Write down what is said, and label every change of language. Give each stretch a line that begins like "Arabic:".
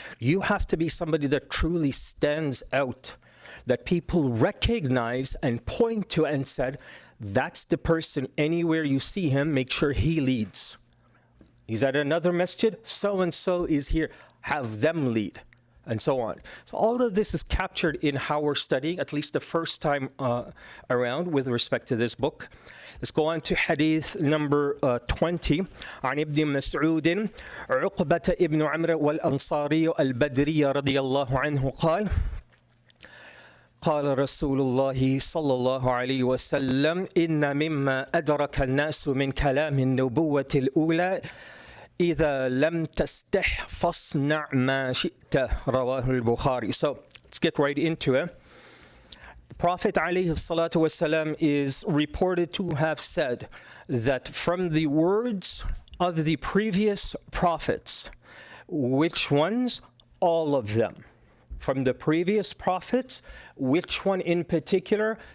English: You have to be somebody that truly stands out, that people recognize and point to and said, that's the person, anywhere you see him, make sure he leads. He's at another masjid, so-and-so is here, have them lead, and so on. So all of this is captured in how we're studying, at least the first time around with respect to this book. Let's go on to Hadith number 20.
Arabic: عن ابن مسعود عقبة ابن عمرو والأنصاري البدري رضي الله عنه قال قال رسول الله صلى الله عليه وسلم إن مما أدرك الناس من كلام النبوة الأولى إذا لم تستح فاصنع ما شئت رواه البخاري.
English: So let's get right into it. The Prophet ﷺ is reported to have said that from the words of the previous prophets, which ones? All of them. From the previous prophets, which one in particular?